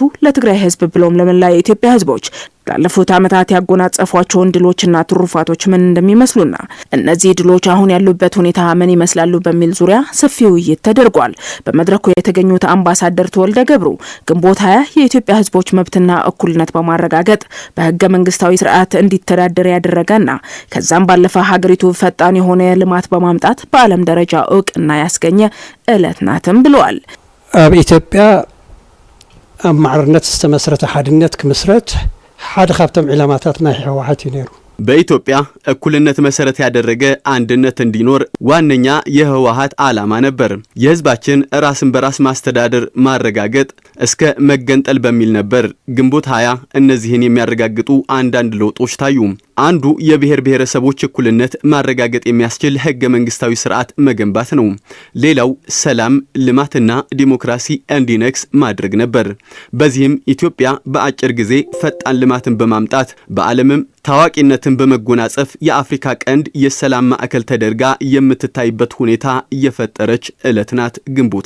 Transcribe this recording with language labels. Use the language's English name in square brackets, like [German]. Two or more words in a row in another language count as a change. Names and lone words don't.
[Amharic] ለትግራይ ህዝብ ብሎም ለመላ የኢትዮጵያ ህዝቦች ላለፉት ዓመታት ያጎናጸፏቸውን ድሎችና ትሩፋቶች ምን እንደሚመስሉና እነዚህ ድሎች አሁን ያሉበት ሁኔታ ምን ይመስላሉ በሚል ዙሪያ ሰፊ ውይይት ተደርጓል። በመድረኩ የተገኙት አምባሳደር ተወልደ ገብሩ ግንቦት 20 የኢትዮጵያ ህዝቦች መብትና እኩልነት በማረጋገጥ በህገ መንግስታዊ ስርዓት እንዲተዳደር ያደረገና ከዛም ባለፈ ሀገሪቱ ፈጣን የሆነ ልማት በማምጣት በዓለም ደረጃ እውቅና ያስገኘ ዕለት ናትም ብለዋል። [Tigrinya] በኢትዮጵያ አማዕርነት ዝተመስረተ ሓድነት ክምስረት ሓደ ካብቶም ዕላማታት ናይ ህወሓት ነይሩ። [Amharic] በኢትዮጵያ እኩልነት መሰረት ያደረገ አንድነት እንዲኖር ዋነኛ የህወሓት ዓላማ ነበር። የህዝባችን ራስን በራስ ማስተዳደር ማረጋገጥ እስከ መገንጠል በሚል ነበር። ግንቦት 20 እነዚህን የሚያረጋግጡ አንዳንድ ለውጦች ታዩ። አንዱ የብሔር ብሔረሰቦች እኩልነት ማረጋገጥ የሚያስችል ህገ መንግስታዊ ስርዓት መገንባት ነው። ሌላው ሰላም፣ ልማትና ዲሞክራሲ እንዲነግስ ማድረግ ነበር። በዚህም ኢትዮጵያ በአጭር ጊዜ ፈጣን ልማትን በማምጣት በዓለምም ታዋቂነትን በመጎናጸፍ የአፍሪካ ቀንድ የሰላም ማዕከል ተደርጋ የምትታይበት ሁኔታ የፈጠረች ዕለት ናት። ግንቦት